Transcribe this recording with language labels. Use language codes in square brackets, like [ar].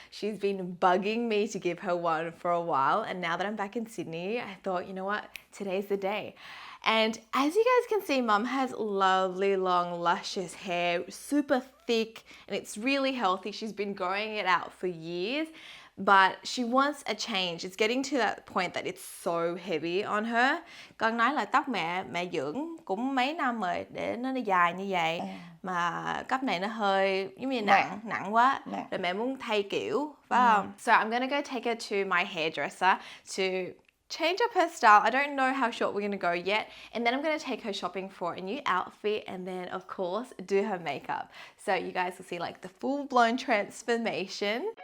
[en] She's been bugging me to give her one for a while, and now that I'm back in Sydney, I thought, you know what, today's the day. And as you guys can see, Mum has lovely long luscious hair, super thick, and it's really healthy. She's been growing it out for years, but she wants a change. It's getting to that point that it's so heavy on her. [vi] Con nói là tóc mẹ dưỡng cũng mấy năm rồi để nó dài như vậy, mà cấp này nó hơi giống như nặng quá. Rồi mẹ muốn thay kiểu, phải không? [en] So I'm gonna go take her to my hairdresser to change up her style. I don't know how short we're going to go yet. And then I'm going to take her shopping for a new outfit and then, of course, do her makeup. So you guys will see like the full-blown transformation.